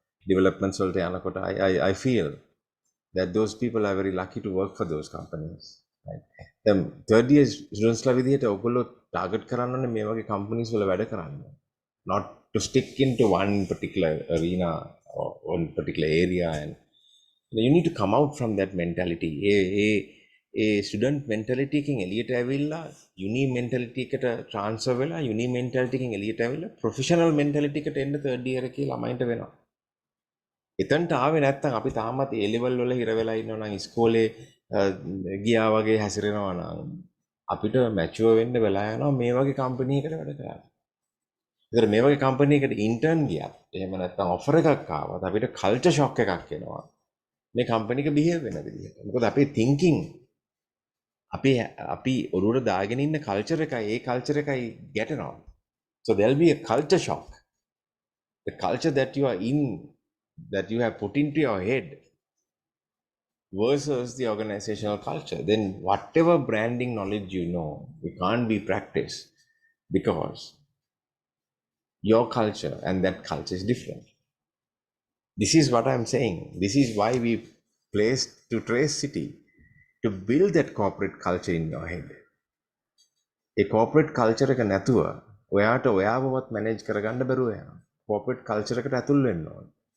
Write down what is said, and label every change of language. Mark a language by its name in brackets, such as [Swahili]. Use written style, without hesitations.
[English] developments [Sinhala] වලට යනකොට [English] I feel that those people are very lucky to work for those companies. Right? The third year students [Sinhala] ලා විදිහට ඔයගොල්ලෝ target කරන්න ඕනේ මේ වගේ companies වල වැඩ කරන්න. [English] Not to stick into one particular arena or one particular area, and you need to come out from that mentality. [Sinhala] A student mentality එකෙන් එළියට ඇවිල්ලා uni mentality එකට transfer වෙලා uni mentality එකෙන් එළියට ඇවිල්ලා professional mentality එකට එන්න third year එකේ ළමයින්ට වෙනවා. එතනට ආවේ නැත්නම් අපි තාමත් A level වල හිර වෙලා ඉන්නවා නම් ඉස්කෝලේ ගියා වගේ හැසිරෙනවා නම් අපිට මැචුවර් වෙන්න වෙලා යනවා මේ වගේ කම්පැනි එකකට වැඩ කරන්න. ඒතර මේ වගේ කම්පැනි එකකට ඉන්ටර්න් ගියත් එහෙම නැත්නම් ඔෆර් එකක් ආවත් අපිට කල්චර් ෂොක් එකක් එනවා. මේ කම්පැනි එක බිහේව් වෙන විදිහට. මොකද අපේ thinking අපි ඔරුවට දාගෙන ඉන්න කල්චර් එකයි ඒ කල්චර් එකයි ගැටෙනවා. [English] So there'll be a culture shock. The culture that you are in, that you have put into your head versus the organizational culture, then whatever branding knowledge you know, it can't be practiced because your culture and that culture is different. This is what I'm saying. This is why we placed to Trace City to build that corporate culture in your head. [Sinhala] A corporate culture එක නැතුව ඔයාට ඔයාවවත් manage කරගන්න බැරුව යනවා. Corporate culture එකට ඇතුල් වෙන්න ඕනේ.